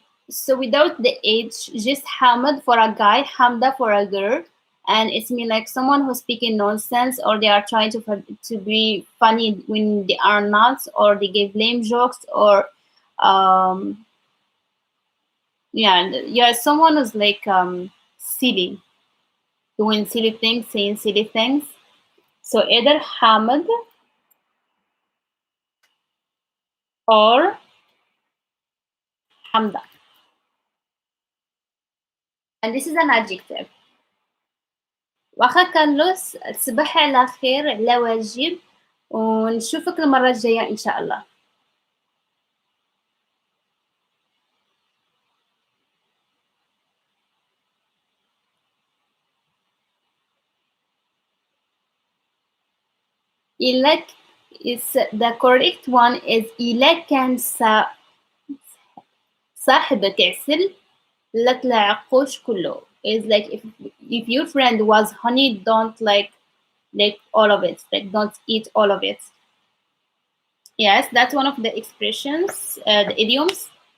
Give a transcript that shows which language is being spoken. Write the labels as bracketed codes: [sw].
[en] So without the H, just Hamad for a guy, Hamda for a girl, and it's mean like someone who's speaking nonsense or they are trying to be funny when they are not, or they give lame jokes, or um, yeah, someone who's like silly, doing silly things, saying silly things. So either Hamad or Hamda, and this is an adjective. [ar] واخا كارلوس تصبحي على خير على واجب ونشوفك المرة الجاية إن شاء الله. إلك [en] is the correct one is [ar] إذا كان صاحبك عسل لا تلعقوش كله. [en] Is like if your friend was honey, don't like all of it. Like don't eat all of it. Yes, that's one of the expressions, the idioms.